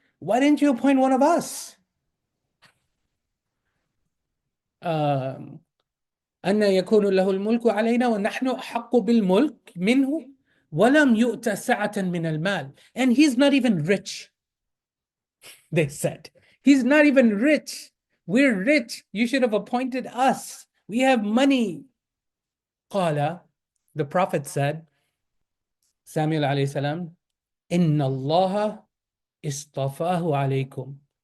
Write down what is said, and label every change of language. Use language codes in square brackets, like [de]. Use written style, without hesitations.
[en] Why didn't you appoint one of us? [ar] أن يكون له الملك علينا ونحن أحق بالملك منه ولم يؤت سعة من المال. [en] And he's not even rich, they said. He's not even rich. We're rich. You should have appointed us. We have money. قال, the Prophet said, Samuel alayhi salam, [ar] إن الله اصطفاه عليكم.